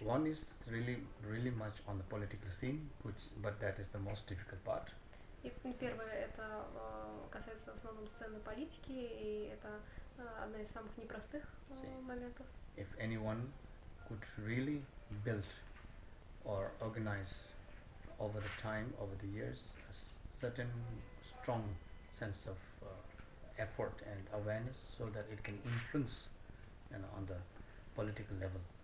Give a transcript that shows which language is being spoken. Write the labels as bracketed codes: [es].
[en] One is really much on the political scene, but that is the most difficult part. [ru] И первое, это касается в основном сцены политики, и это одна из самых непростых моментов. [en] If anyone could really build or organize over the time, over the years, a certain strong sense of effort and awareness so that it can influence, on the political level.